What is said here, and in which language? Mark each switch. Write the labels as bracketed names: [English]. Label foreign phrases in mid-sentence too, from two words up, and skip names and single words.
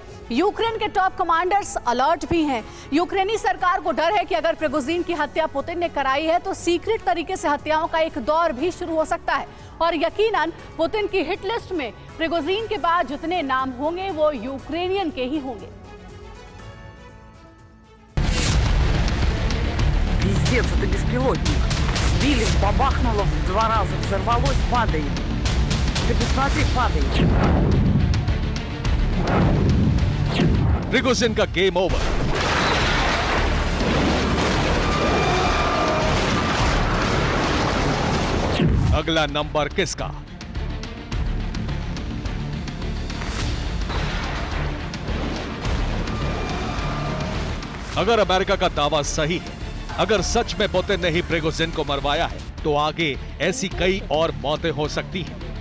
[Hindi] यूक्रेन के [English] top commanders [Hindi] अलर्ट भी हैं। यूक्रेनी सरकार को डर है कि अगर प्रिगोजिन की हत्या पुतिन ने कराई है तो सीक्रेट तरीके से हत्याओं का एक दौर भी शुरू हो सकता है। और यकीनन पुतिन की [English] hit list [Hindi] में प्रिगोजिन के बाद जितने नाम होंगे वो यूक्रेनियन के ही होंगे। [Russian] Пиздец, это беспилотник. Сбили, бабахнуло в 2 раза, взорвалось, падает. Ты посмотри, падает. [Hindi] प्रिगोजिन का [English] game over. [Hindi] अगला नंबर किसका? अगर अमेरिका का दावा सही है, अगर सच में पुतिन ने ही प्रिगोजिन को मरवाया है, तो आगे ऐसी कई और मौतें हो सकती हैं।